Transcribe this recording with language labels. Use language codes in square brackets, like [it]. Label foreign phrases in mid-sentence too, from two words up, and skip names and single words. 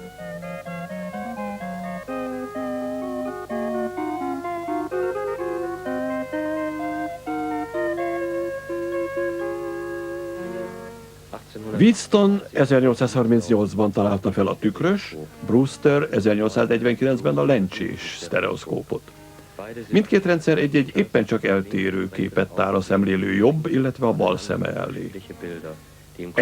[hu] Wheatstone 1838-ban találta fel a tükrös, Brewster 1849-ben a lencsés sztereoszkópot. [de] beide sind [hu] Mindkét rendszer egy-egy éppen csak eltérő képet tár a szemlélő jobb, illetve a bal szeme elé. [de] unterschiedliche Bilder, die im